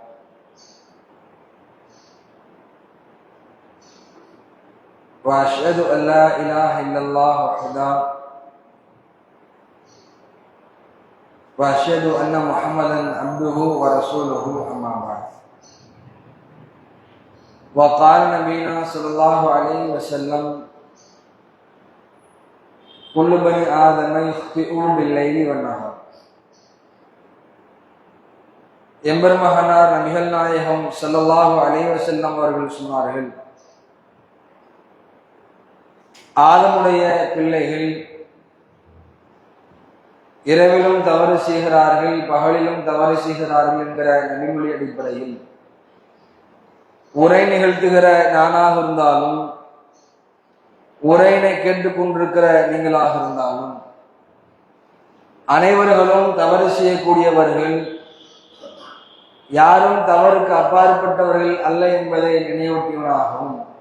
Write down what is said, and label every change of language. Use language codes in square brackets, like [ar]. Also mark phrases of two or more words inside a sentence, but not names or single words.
[ar] وأشهد أن لا إله إلا الله وحده وأشهد أن محمدا عبده ورسوله أما بعد. وقال نبينا صلى الله عليه وسلم كل بني آدم يخطئون بالليل والنهار. [ta] எம்பெருமகனார் நபிகள் நாயகம் [ar] صلى الله عليه وسلم [ta] அவர்கள் சொன்னார்கள், ஆதமுடைய பிள்ளைகள் இரவிலும் தவறு செய்கிறார்கள், பகலிலும் தவறு செய்கிறார்கள் என்கிற நபிமொழி அடிப்படையில் உரை நிகழ்த்துகிற நானாக இருந்தாலும் உரையினை கேட்டுக்கொண்டிருக்கிற நீங்களாக இருந்தாலும் அனைவர்களும் தவறு செய்யக்கூடியவர்கள், யாரும் தவறுக்கு அப்பாற்பட்டவர்கள் அல்ல என்பதை நினைவூட்டியவனாகவும்,